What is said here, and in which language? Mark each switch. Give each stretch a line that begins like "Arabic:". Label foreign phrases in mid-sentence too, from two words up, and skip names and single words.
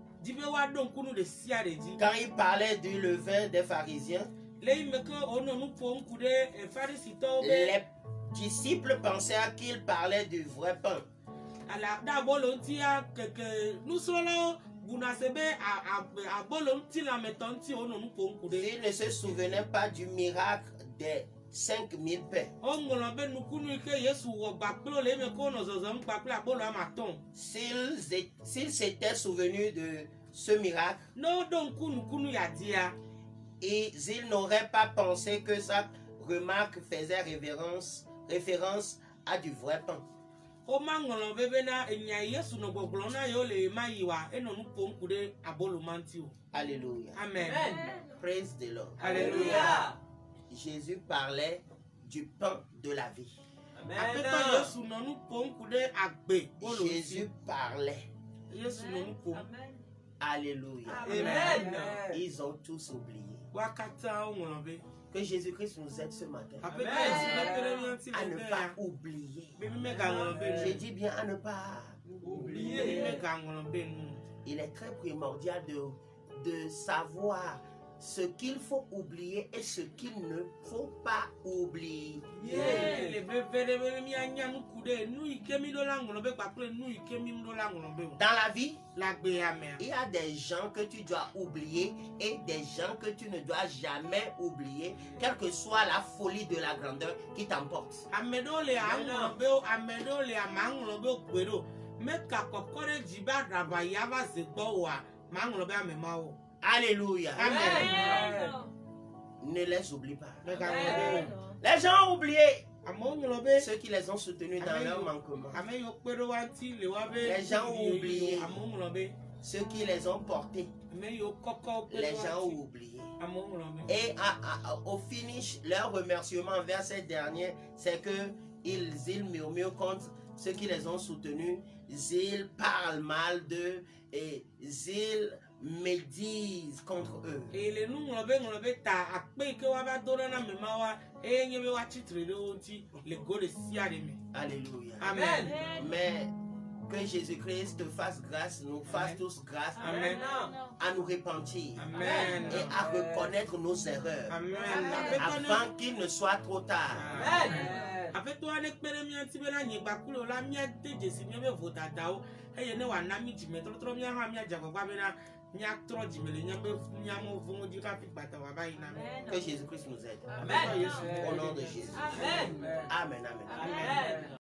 French: Quand il parlait du levain des pharisiens, les disciples pensaient qu'ils parlaient du vrai pain. Ils ne se souvenaient pas du miracle des 5000 pains.
Ewe: O ŋlɔ be nukunu ike Yesu wɔ gbakplo le eme ko nɔ zɔzɔm kpakple abolo amatɔn.
French: S'ils s'étaient souvenus de ce miracle,
Ewe: No do ŋku nukunu yadia.
French: ils n'auraient pas pensé que sa remarque faisait référence à du vrai pain.
Ewe: O ma ŋlɔ be bena enya Yesu nɔ gbɔgblɔ na yewo le ma yi wa enɔ nu ƒom ku ɖe abolo manti o.
French: Alléluia. Amen.
English: Praise the Lord.
French: Alléluia. Jésus parlait du pain de la vie.
Ewe: Aƒetɔ Yesu nɔ nu ƒom ku ɖe agbe bolo
French: Jésus parlait.
Ewe: Yesu nɔ nu ƒom.
French: Alléluia. Amen. Ils ont tous oublié.
Ewe: Wa katã wo ŋlɔ be.
French: Que Jésus-Christ nous aide ce matin
Ewe: Aƒetɔ Yesu bɛ kpe ɖe mía ŋuti
French: à
Ewe: le ne be
French: pas
Ewe: ya.
French: oublier.
Ewe: Be mi megaŋlɔ be
French: Je
Ewe: nu.
French: dis bien à ne pas.
Ewe: Be mi megaŋlɔ be nu.
French: Il est très primordial de savoir ce qu'il faut oublier et ce qu'il ne faut pas oublier.
Ewe: Le be ve ɖe be mianya nuku ɖe nu yi ke mi ɖo la ŋlɔ be kpakple nu yi ke mi ɖo la ŋlɔ be o.
French: Dans la vie,
Ewe: Le agbea mea.
French: il y a des gens que tu dois oublier et des gens que tu ne dois jamais oublier, quelle que soit la folie de la grandeur qui t'emporte.
Ewe: Ame ɖewo le aŋlɔ be o, ame ɖewo le amaŋlɔ be o gbe ɖo. Meka kɔkɔ ɖe dzi be aɖaba ya va ze gbɔ oa, maŋlɔ be ame mawo.
French: Alléluia. Amen. Ne les oublie pas.
Ewe: Megaŋlɔ be o.
French: Les gens ont oublié
Ewe: Amewo ŋlɔ be.
French: ceux qui les ont soutenus dans leur manquement,
Ewe: Ame yiwo kpe ɖe wa ŋuti le wa be.
French: Les gens ont oublié.
Ewe: Amewo ŋlɔ be.
French: ceux qui les ont portés,
Ewe: Ame yiwo kɔkɔ kpe
French: les
Ewe: ɖe wa
French: gens ont
Ewe: ŋuti.
French: oublié.
Ewe: Amewo ŋlɔ be.
French: Et au finish, leur remerciement envers ces derniers, c'est que ils murmurent contre ceux qui les ont soutenus, ils parlent mal d'eux et ils médisent contre eux.
Ewe: Le nu ŋlɔ be ta akpe yi ke wa va do ɖe na ame ma wa eye nye be wa tsitre ɖe wo ŋuti le go ɖe sia ɖe me.
French: Alléluia. Amen. Mais que Jésus-Christ te fasse grâce, nous fasse tous grâce Amen. à nous repentir Amen. et à reconnaître nos erreurs Amen. avant qu'il ne soit trop tard.
Ewe: Aƒetɔ aɖe kpe ɖe mía ŋuti bena nyigbakulo la míade dzesi míabe vodadawo eye ne wòana mí dzimetrɔtrɔ mía hã míadze agbagba bena míatrɔ dzime le mía mɔ vɔ̃wo dzi hafi gbata wòava yina me.
French: Que Jésus-Christ nous aide.
Ewe: Aƒetɔ Yesu
French: Au nom de Jésus. Amen. Amen. Amen. Amen.